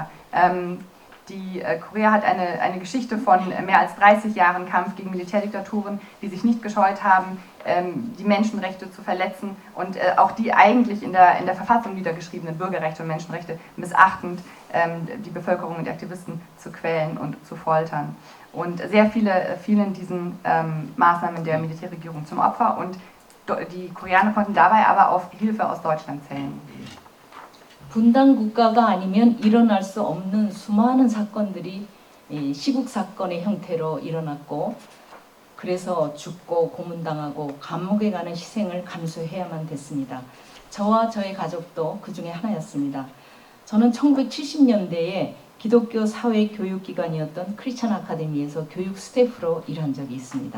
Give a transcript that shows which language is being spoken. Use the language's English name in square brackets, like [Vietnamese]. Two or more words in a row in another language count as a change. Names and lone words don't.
[German] Korea hat eine Geschichte von mehr als 30 Jahren Kampf gegen Militärdiktaturen, die sich nicht gescheut haben, die Menschenrechte zu verletzen und auch die eigentlich in der Verfassung niedergeschriebenen Bürgerrechte und Menschenrechte missachtend die Bevölkerung und die Aktivisten zu quälen und zu foltern. Und sehr viele fielen diesen Maßnahmen der Militärregierung zum Opfer und die Koreaner konnten dabei aber auf Hilfe aus Deutschland zählen. [Korean] 분단 국가가 아니면 일어날 수 없는 수많은 사건들이 시국 사건의 형태로 일어났고 그래서 죽고 고문당하고 감옥에 가는 희생을 감수해야만 됐습니다. 저와 저의 가족도 그 중에 하나였습니다. 저는 1970년대에 기독교 사회 교육기관이었던 크리스천 아카데미에서 교육 스태프로 일한 적이 있습니다.